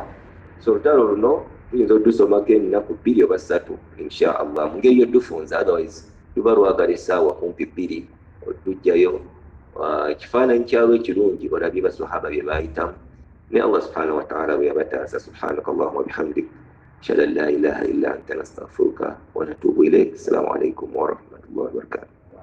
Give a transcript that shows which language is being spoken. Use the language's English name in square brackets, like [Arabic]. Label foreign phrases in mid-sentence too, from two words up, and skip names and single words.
[Ganda] So olutalo luno tuyinza odusomako ennaku 2 oba 3 [Arabic] إن شاء الله, [Ganda] mu ngeri yodufunza, otherwise luba lwagala essaawa kumpi 2 otujjayo ekifaananyi kyalwo ekirungi olabye basahaba bye baayitamu, ne [Arabic] الله سبحانه وتعالى [Ganda] bwe yabataasa. [Arabic] سبحانك اللهم وبحمدك، أشهد أن لا إله إلا أنت نستغفرك ونتوب إليك. السلام عليكم ورحمة الله وبركاته.